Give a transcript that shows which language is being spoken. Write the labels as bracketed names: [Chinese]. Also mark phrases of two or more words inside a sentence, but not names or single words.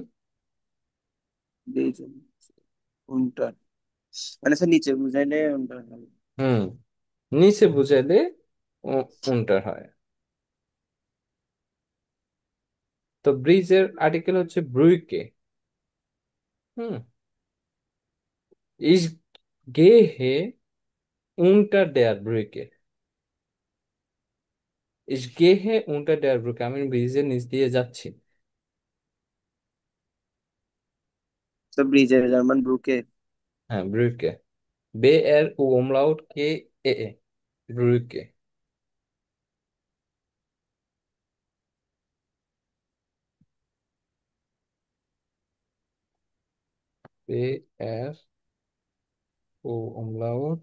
[Bangla] দিয়েছেন উনটার, মানে স্যার নিচে বুঝাইলে উনটার হবে। হুম, নিচে বুঝাইলে উন্টার হয়। তো ব্রিজের আর্টিকেল হচ্ছে ব্রুইকে। হুম। [German] Ich gehe unter der Brücke. Ich gehe unter der Brücke. [Bangla] আমি ব্রিজের নিচ দিয়ে যাচ্ছি। তো ব্রিজের জার্মান ব্রুকে। হ্যাঁ, ব্রুকে। বে এর ও umlaut কে এ এ ব্রুকে। বে এর ও umlaut